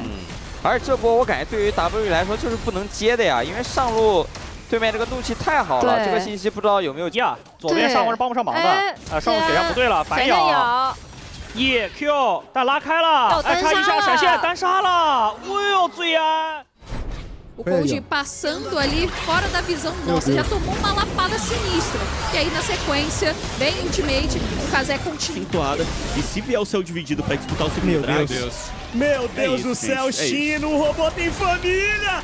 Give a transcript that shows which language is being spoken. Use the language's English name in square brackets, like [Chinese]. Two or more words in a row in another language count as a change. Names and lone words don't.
[Chinese] 而这波我感觉对于 W 来说就是不能接的呀，因为上路对面这个怒气太好了，这个信息不知道有没有呀？左边上方是帮不上忙的，上路血量不对了，反咬。EQ， 但拉开了，差一下闪现单杀了，哎呦，最安。 [Portuguese] O Cold passando ali fora da visão nossa, já tomou uma lapada sinistra. E aí na sequência, vem o ultimate, o Kazé continua. Acentuada. E se vier o céu dividido pra disputar o segundo drag... Meu Deus do céu, Chino, o robô tem família!